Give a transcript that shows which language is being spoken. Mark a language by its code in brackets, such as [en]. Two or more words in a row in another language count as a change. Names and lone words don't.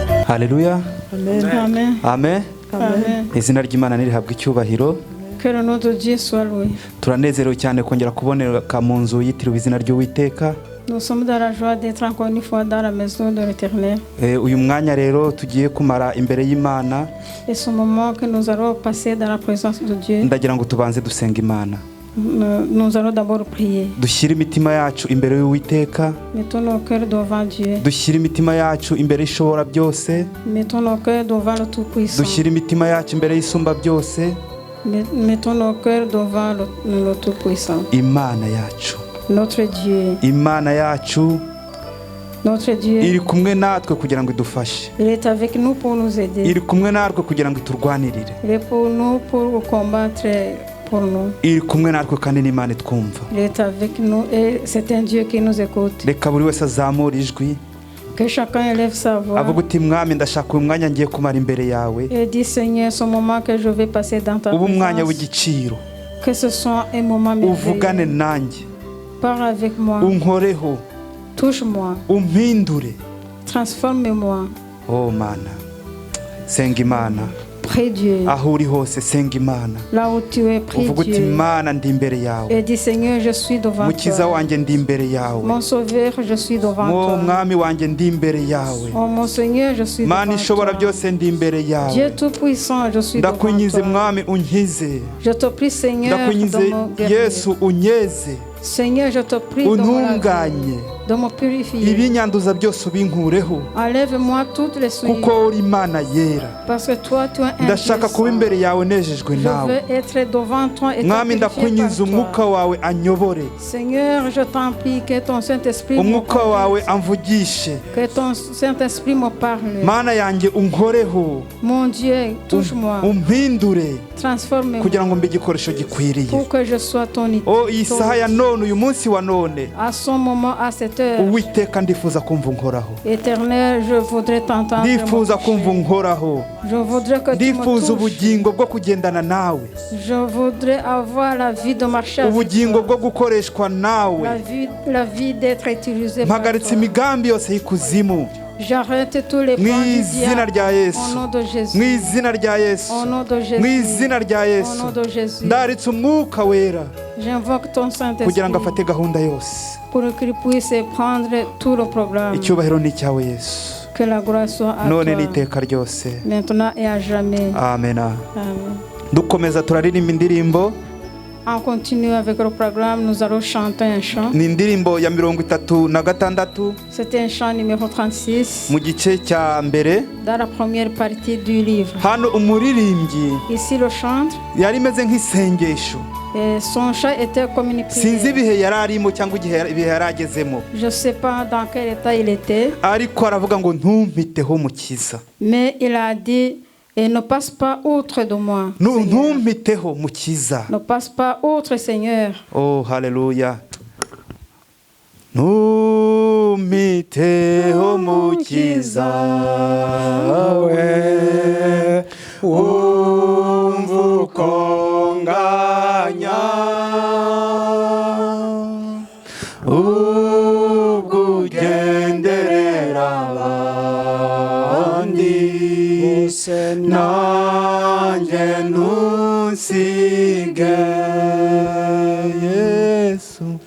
[rw] Haleluya. Amen. Amen. Amen. Amen. Izina ry'Imana nirihabwa icyubahiro. [fr] Que le nom de Dieu soit loué. [rw] Turanezerewe cyane kongera kuboneka mu nzu yitiriwe izina ry'Uwiteka. [fr] Nous sommes dans la joie d'être encore une fois dans la maison de l'Éternel. [rw] Uyu mwanya rero tugiye kumara imbere y'Imana. [fr] Et ce moment que nous allons passer dans la présence de Dieu, [rw] Ndagira ngo tubanze dusenga Imana. [fr] nous allons d'abord prier. [rw] Dushyire imitima yacu imbere y'Uwiteka. [fr] Mettons nos cœurs devant Dieu. [rw] Dushyire imitima yacu imbere y'Ishobora byose. [fr] Mettons nos cœurs devant le Tout-Puissant. [rw] Dushyire imitima yacu imbere y'Isumba byose. [fr] Mettons nos cœurs devant le Tout-Puissant. [rw] Imana yacu. [fr] Notre Dieu. [rw] Imana yacu. [fr] Notre Dieu. [rw] Iri kumwe natwe kugira ngo idufashe. [fr] Il est avec nous pour nous aider. [rw] Iri kumwe natwe kugira ngo iturwanirire. [fr] Il est pour nous pour combattre pour nous. [rw] Iri kumwe natwe kandi n'Imana itwumva. [fr] Il est avec nous et c'est un Dieu qui nous écoute. [rw] Reka buri wese azamura ijwi. [fr] Que chacun élève sa voix. [rw] Avuga uti mwami ndashaka uyu mwanya ngiye kumara imbere yawe. [fr] Et dis Seigneur, ce moment que je vais passer dans ta [rw] Ubu mwanya [fr] présence. [rw] w'igiciro. [fr] Que ce soit un moment [rw] Uvugane [fr] merveilleux. [rw] nanjye. [fr] Parle avec moi. [rw] Unkoreho. [fr] Touche-moi. [rw] Umpindure. [fr] Transforme-moi. [rw] Oh Mana. Senga Imana. [fr] Prie Dieu. [rw] Aho uri hose senga Imana. [fr] Là où tu es, prie [rw] Uvuga uti [fr] Dieu. [rw] Mana ndi imbere yawe. [fr] Et dis Seigneur, je suis devant [rw] Mukiza [fr] toi. [rw] wanjye ndi imbere yawe. [fr] Mon sauveur, je suis devant [rw] Mo [fr] toi. [rw] mwami wanjye ndi imbere yawe. [fr] Oh mon Seigneur, je suis [rw] Mana [fr] devant [rw] ishobora [fr] toi. [rw] byose ndi imbere yawe. [fr] Dieu tout-puissant, je suis devant [rw] Ndakwinyize [fr] toi. [rw] mwami unkize. [fr] Je te prie Seigneur de [rw] Ndakwinyize [fr] me guérir. [rw] Yesu unyeze. [fr] Seigneur, je te prie de me [rw] Untunganye. [fr] laver, de me purifier. [rw] Ibinyanduza byose ubinkureho. [fr] Enlève-moi toutes les souillures. [rw] Kuko uri Imana yera. [fr] Parce que toi, tu es un [rw] Ndashaka kuba [fr] Dieu [rw] imbere yawe nejejwe [fr] saint. [rw] nawe. [fr] Je veux être devant toi et te [rw] Mwami [fr] purifier [rw] ndakwinyiza [fr] par [rw] umwuka [fr] toi. [rw] wawe anyobore. [fr] Seigneur, je t'en prie que ton Saint-Esprit me [rw] Umwuka wawe [fr] conduise, [rw] amvugishe. [fr] que ton Saint-Esprit me parle. [rw] Mana yanjye unkoreho. [fr] Mon Dieu, touche-moi, [rw] Umpindure [fr] transforme-moi [rw] kugira ngo mbe igikoresho gikwiriye. [fr] pour que je sois ton [rw] O iyi saha ya none uyu munsi wa none. [fr] À son moment, à cette heure, [rw] Uwiteka ndifuza kumva unkoraho. [fr] Éternel, je voudrais t'entendre. [rw] Ndifuza [fr] me [rw] kumva [fr] toucher. [rw] unkoraho. [fr] Je voudrais que tu me [rw] Ndifuza [fr] touches. [rw] ubugingo bwo kugendana nawe. [fr] Je voudrais avoir la vie de marcher avec [rw] Ubugingo [fr] toi. [rw] bwo gukoreshwa nawe. [fr] La vie d'être utilisée par [rw] Mpagaritse [fr] toi. [rw] imigambi yose y'ikuzimu. [fr] J'arrête tous les [rw] Mu [fr] plans du [rw] izina [fr] diable. [rw] rya Yesu. [fr] Au nom de [rw] Mu [fr] Jésus. [rw] izina rya Yesu. [fr] Au nom de Jésus. [rw] Mu izina rya [fr] Au [rw] Yesu. [fr] nom de Jésus. [rw] Ndaritse umwuka wera [fr] J'invoque ton Saint-Esprit [rw] kugira ngo afate gahunda yose. [fr] pour qu'il puisse prendre tout le programme. [rw] Icyubahiro ni icyawe Yesu. [fr] Que la gloire soit à [rw] None [fr] toi. [rw] n'iteka ryose. [fr] Maintenant et à jamais. [rw] Amen. Amen. Dukomeza turaririmba indirimbo. [fr] On continue avec le programme. Nous allons chanter un chant. [rw] Ni indirimbo ya 36 [fr] C'est un chant numéro 36 [rw] mu gice cya mbere. [fr] dans la première partie du livre. [rw] Hano umuririmbyi [fr] Ici le chantre. [rw] yari imeze nk'isengesho. [fr] Et son chant était comme une [rw] Sinzi [fr] prière. [rw] ibihe yari arimo cyangwa ibihe yari agezemo. [fr] Je ne sais pas dans quel état il était, [rw] Ariko aravuga ngo ntumpiteho mukiza. [fr] mais il a dit et ne passe pas outre de moi. Seigneur. [rw] Ntumpiteho mukiza. [fr] Ne passe pas outre, Seigneur. [rw] Oh haleluya. Ntumpiteho mukiza we umva uko nganya ubwo ugenderera abandi nanjye ntusige Yesu